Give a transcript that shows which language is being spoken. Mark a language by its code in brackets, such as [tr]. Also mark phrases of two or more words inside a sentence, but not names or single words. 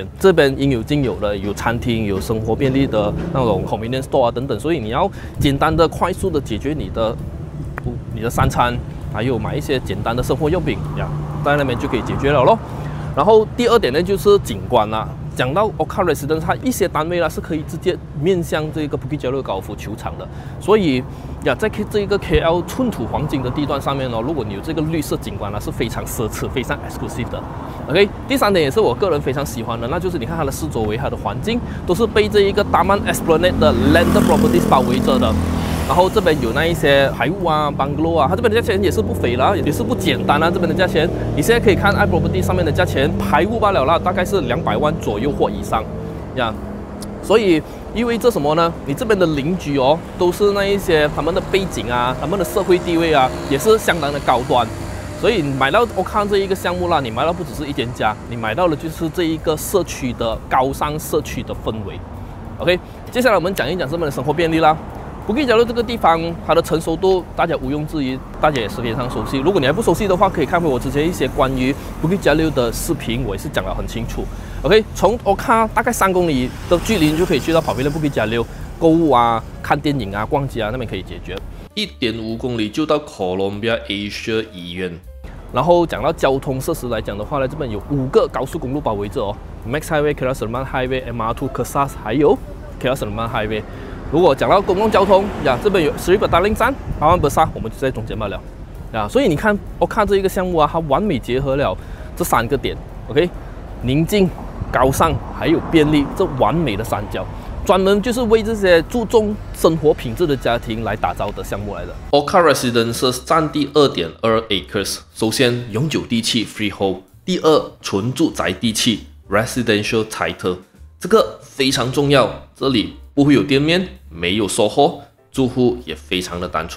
[zh] 這邊應有盡有的，有餐廳，有生活便利的那種 [en] convenience store [zh] 啊等等。所以你要簡單的、快速的解決你的三餐，還有買一些簡單的生活用品呀，在那邊就可以解決了咯。然後第二點呢，就是景觀啦。講到 Oka Residence，它一些單位啦是可以直接面向這個 Bukit Jalil 高爾夫球場的，所以呀，在這個 KL 寸土黃金的地段上面哦，如果你有這個綠色景觀呢，是非常奢侈、非常 exclusive 的。OK， 第三點也是我個人非常喜歡的，那就是你看它的四周圍、它的環境都是被這一個 Taman Esplanade 的 [en] landed properties [zh] 包圍着的。然後這邊有那一些排屋啊、bungalow 啊，它這邊的價錢也是不菲啦，也是不簡單啊。這邊的價錢，你現在可以看 iProperty 上面的價錢，排屋罷了啦，大概是200萬左右或以上呀。所以意味着什麼呢？你這邊的鄰居哦，都是那一些他們的背景啊、他們的社會地位啊，也是相當的高端。所以你買到 Oka這一個項目啦，你買到不只是一間家，你買到的就是這一個社區的高尚社區的氛圍。OK， 接下來我們講一講這邊的生活便利啦。Bukit Jalil 這個地方，它的成熟度大家毋庸置疑，大家也是非常熟悉。如果你還不熟悉的話，可以看回我之前一些關於 Bukit Jalil 的視頻，我也是講得很清楚。OK， 從 Oka 大概3公里的距離，你就可以去到旁邊的 Bukit Jalil 購物啊、看電影啊、逛街啊，那邊可以解決。1.5公里就到 Columbia Asia 醫院。然後講到交通設施來講的話呢，這邊有5個高速公路包圍着哦 ，Max Highway、KL Selamang Highway、MR2 Kesas，還有 KL Selamang Highway。如果講到公共交通呀，這邊有Seri Petaling站、Pawan Besar，我們就在中間罷了呀。所以你看Oka這一個項目啊，它完美結合了這3個點 ，OK， 寧靜、高尚還有便利，這完美的三角，專門就是為這些注重生活品質的家庭來打造的項目來的。Oka Residences 佔地2.2 acres， 首先永久地契 freehold， 第二純住宅地契 [en] residential title， [zh] 這個非常重要，這裡不會有店面，沒有SOHO，住戶也非常的單純。